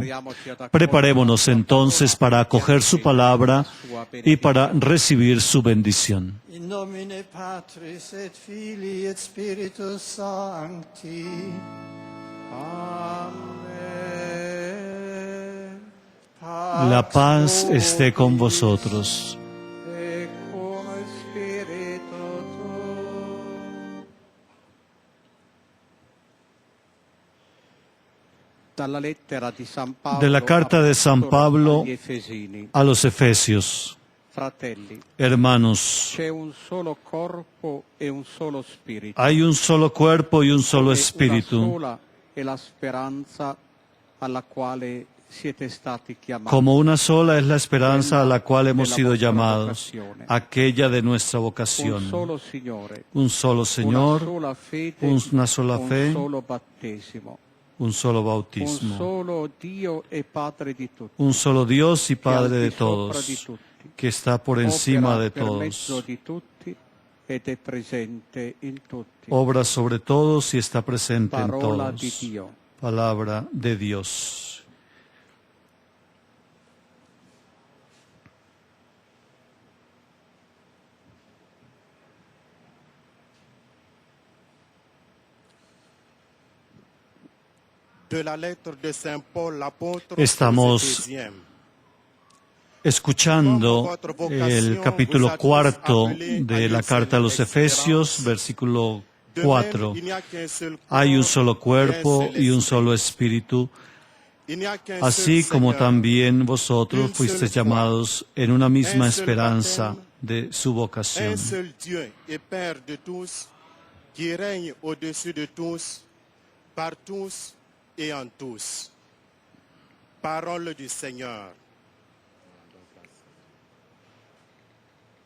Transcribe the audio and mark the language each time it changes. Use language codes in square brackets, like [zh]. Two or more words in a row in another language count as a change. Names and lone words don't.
[es] Preparémonos entonces para acoger su palabra y para recibir su bendición. [la] In nomine Patris et Filii et Spiritus Sancti. Amen. [es] La paz esté con vosotros. [la] Et cum spiritu tuo. [es] De la carta de San Pablo [it] agli Efesini. [es] a los Efesios. [it] Fratelli, [es] Hermanos, [it] c'è un solo corpo e un solo spirito. [es] hay un solo cuerpo y un solo [it] Una [es] espíritu. [it] sola è la speranza alla quale siete stati chiamati. [es] Como una sola es la esperanza a la cual hemos sido llamados, aquella de nuestra [it] Un [es] vocación. [it] solo Signore, [es] Un solo Señor, [it] una sola fede, [es] una sola fe, [it] un solo battesimo, [es] un solo [it] un [es] bautismo. [it] solo Dio e Padre di tutti, [es] Un solo Dios y [it] che al [es] Padre de [it] di sopra [es] todos, [it] di tutti, [es] que está por encima [it] opera [es] de [it] per mezzo [es] todos, [it] di tutti ed è presente in tutti. [es] obra sobre todos y está presente en [it] Parola di [es] todos. [it] Dio. [es] Palabra de Dios. [fr] De la lettre de Saint Paul, l'apôtre aux [es] Estamos [fr] Éphésiens. [es] escuchando el capítulo 4 de la carta a los Efesios, versículo 4. Hay un solo cuerpo y un solo espíritu, así como también vosotros fuisteis llamados en una misma esperanza de su vocación. [fr] Un seul Dieu et Père de tous, qui règne au-dessus de tous, par tous et en tous. Parole du Seigneur.